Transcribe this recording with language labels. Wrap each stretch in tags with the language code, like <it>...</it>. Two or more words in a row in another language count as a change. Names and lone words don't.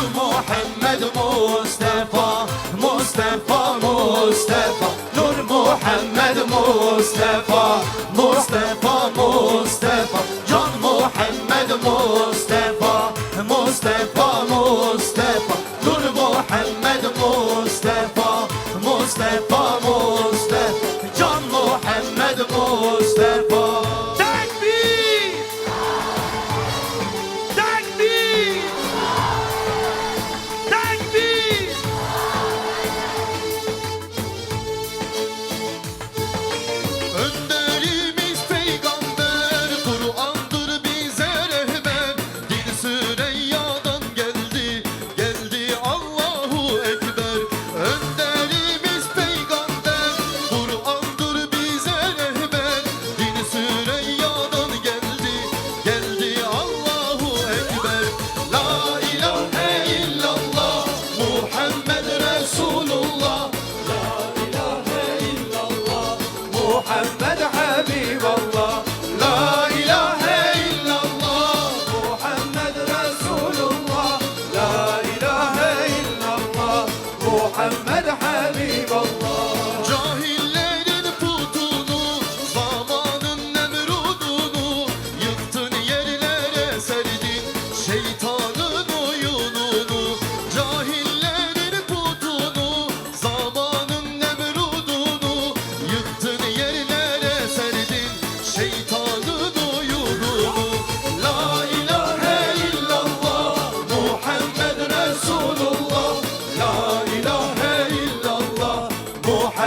<ar>محمد مصطفى مصطفى مصطفى نور محمد مصطفى مصطفى مصطفى جان محمد مصطفى مصطفى مصطفى نور محمد مصطفى مصطفى مصطفى جان محمد مصطفى تكبير تكبير تكبير</ar> <tr>Önderimiz peygamber Kur'an'dır bize rehber Din Süreyya'dan geldi geldi</tr> <ar>الله أكبر</ar> <tr>Önderimiz peygamber Kur'an'dır bize rehber Din Süreyya'dan geldi geldi</tr> <ar>الله أكبر لا إله إلا الله محمد رسول الله محمد حبيب الله لا إله إلا الله محمد رسول الله لا إله إلا الله محمد حبيب الله Cahillerin</ar> <tr>putunu zamanın nemrudunu yıktın yerlere serdin şeytanın oyununu Cahillerin putunu zamanın nemrudunu yıktın yerlere serdin şeytanın oyununu</tr> <ar>لا إله إلا الله محمد رسول الله لا إله إلا الله</ar>